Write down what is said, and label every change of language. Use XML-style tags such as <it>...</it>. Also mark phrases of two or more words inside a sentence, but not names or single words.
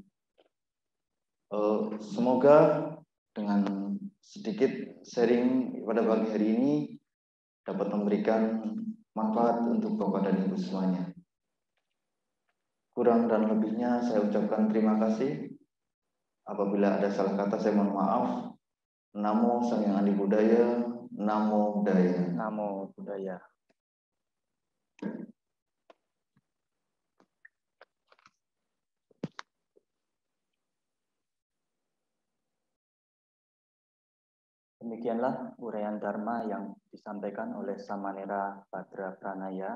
<id>Semoga dengan sedikit sharing pada pagi hari ini dapat memberikan manfaat untuk Bapak dan Ibu semuanya. Kurang dan lebihnya saya ucapkan terima kasih. Apabila ada salah kata saya mohon maaf.</id> <pi>Namo Sang Hyang Adi Budaya, Namo Buddhaya. Namo Buddhaya.</pi> <id>Demikianlah uraian Dharma yang disampaikan oleh Samanera Badra Pranaya.</id>